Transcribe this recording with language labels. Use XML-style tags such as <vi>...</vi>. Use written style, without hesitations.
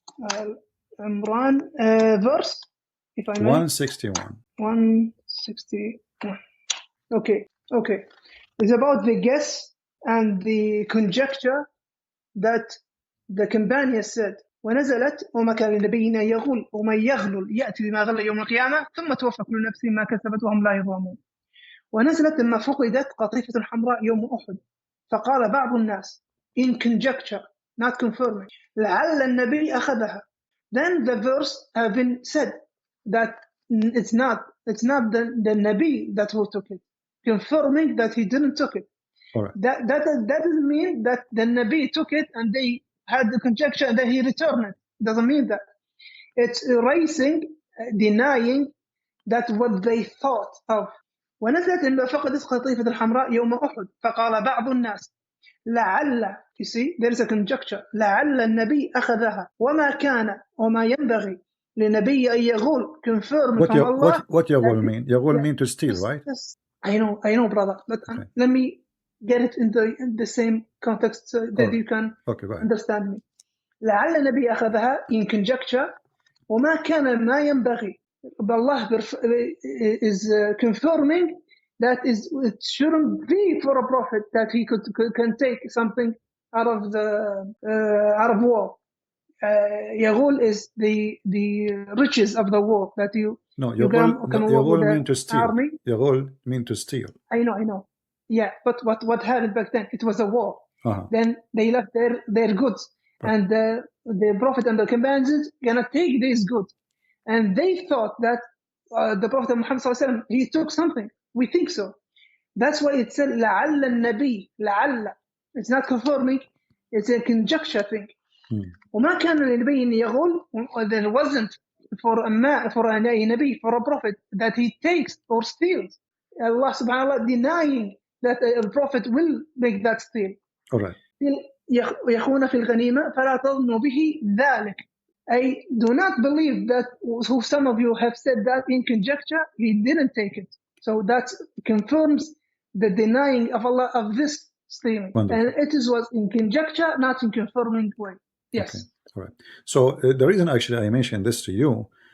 <en>Al-Imran verse, if I may. 161. 161. Okay. It's about the guess and the conjecture that the companion said.</en> <ar>ونزلت وما كان لنبينا يغل ومن يغلل يأتي بما غل يوم القيامة ثم توفى كل نفس ما كسبت وهم لا يظلمون. ونزلت لما فقدت قطيفة حمراء يوم أحد فقال بعض الناس</ar> <en>in conjecture, not confirming,</en> <ar>لعل النبي أخذها.</ar> <en>Then the verse have been said that it's not the Nabi that who took it, confirming that he didn't took it. Right. That doesn't mean that the Nabi took it and they had the conjecture and then he returned it. Doesn't mean that. It's erasing, denying that what they thought of.</en> <ar>ونزلت لما فقدت قطيفة الحمراء يوم أحد فقال بعض الناس لعل,</ar> <en>you see, there is a conjecture,</en> <ar>لعل النبي أخذها وما كان وما ينبغي لنبي أن يغول,</ar> <en>confirm from Allah. What يغول mean? يغول mean to steal, right? Yes. I know, brother, but let me get it in the same context so that you can understand me.</en> <ar>لعل النبي أخذها</ar> <en>in conjecture</en> <ar>وما كان ما ينبغي.</ar> <en>But Allah is confirming that it shouldn't be for a prophet that he can take something out of war. Yaghul is the riches of the war that you. No, Yaghul mean to steal. Yaghul mean to steal. I know. Yeah, but what happened back then? It was a war. Then they left their goods, and the prophet and the companions gonna take these goods. And they thought that the Prophet Muhammad ﷺ, he took something. We think so. That's why it said</en> <ar>لَعَلَّ النَّبِي.</ar> <en>لَعَلَّ. It's not confirming. It's a conjecture thing.</en> <ar>وما كان لنبي أن يغل.</ar> <en>There wasn't for a Nabi, for a prophet, that he takes or steals. Allah subhanahu wa ta'ala denying that a prophet will make that steal. All right.</en> <ar>يخون في الغنيمة فلا تظنوا به ذلك.</ar> <en>I do not believe that who some of you have said that in conjecture, he didn't take it. So that confirms the denying of Allah of this stealing. Wonderful. And it was in conjecture, not in confirming way. Yes. Okay. All right. So the reason actually I mentioned this to you,</en>